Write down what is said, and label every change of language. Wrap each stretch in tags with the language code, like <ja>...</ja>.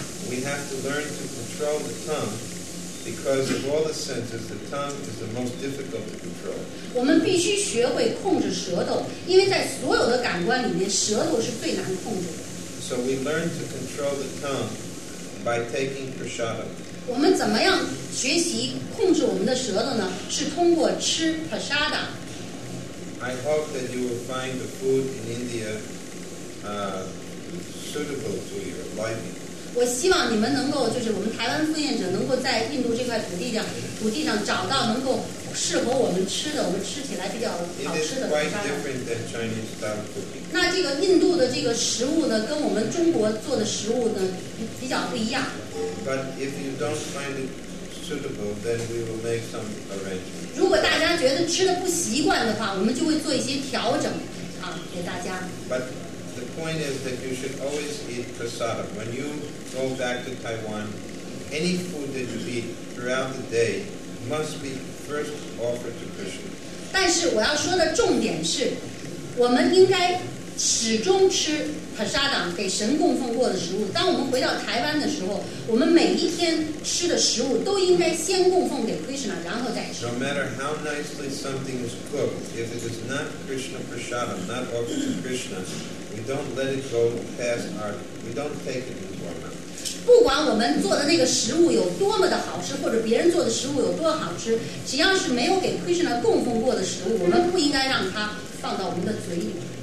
<en>We have to learn to control the tongue because of all the senses. The tongue is the most difficult to control.</en> <zh>我们必须学会控制舌头，因为在所有的感官里面，舌头是最难控制的。</zh> <en>So we learn to control the tongue by taking prasadam.</en> <zh>我们怎么样学习控制我们的舌头呢？是通过吃 prasada。</zh> <en>I hope that you will find the food in India suitable to your liking.</en> <zh>我希望你们能够，就是我们台湾赴宴者能够在印度这块土地上找到能够适合我们吃的，我们吃起来比较好吃的</zh> <en>It is quite different than Chinese style cooking.</en> <zh>那这个印度的这个食物呢，跟我们中国做的食物呢比较不一样。</zh> <en>But if you don't find it suitable, then we will make some arrangements.</en> <zh>如果大家觉得吃的不习惯的话，我们就会做一些调整给大家。</zh> <en>But the point is that you should always eat prasadam. When you go back to Taiwan, any food that you eat throughout the day must be first offered to Krishna.</en> <zh>但是我要说的重点是，我们应该始终吃 prasada 给神供奉过的食物。当我们回到台湾的时候，我们每一天吃的食物都应该先供奉给 Krishna， 然后再吃。</zh> <en>No matter how nicely something is cooked, if it is not Krishna prasadam, not offered to Krishna, we don't let it go past we don't take it into our mouth.</en> <zh>不管我们做的那个食物有多么的好吃，或者别人做的食物有多好吃，只要是没有给 Krishna 供奉过的食物，我们不应该让它放到我们的嘴里。</zh>